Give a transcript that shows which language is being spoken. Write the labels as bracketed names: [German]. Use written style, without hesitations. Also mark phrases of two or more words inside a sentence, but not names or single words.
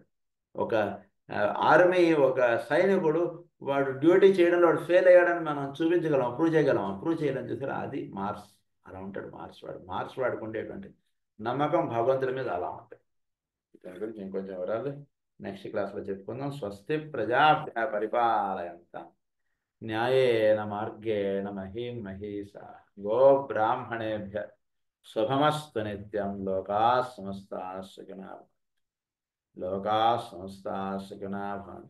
[Telugu] ఒక ఆర్మీ, ఒక సైనికుడు వాడు డ్యూటీ చేయడంలో వాడు ఫెయిల్ అయ్యాడని మనం చూపించగలం, ప్రూవ్ చేయగలం. ప్రూవ్ చేయడం చూసారా? అది మార్స్. అలా ఉంటాడు మార్స్ వాడు. మార్స్ వాడికి ఉండేటువంటి నమ్మకం భగవంతుడి మీద అలా ఉంటుంది. దాని గురించి ఇంకొంచెం వివరాలు నెక్స్ట్ క్లాస్లో చెప్పుకుందాం. [Sanskrit] స్వస్తి ప్రజాభ్య పరిపాలయంతాం న్యాయేన మార్గేణ మహీం మహీసా గో బ్రాహ్మణేభ్య శుభమస్తు నిత్యం. లోకాః సమస్తాః సుఖినః లోకాః సమస్తాః సుఖినః భవంతు.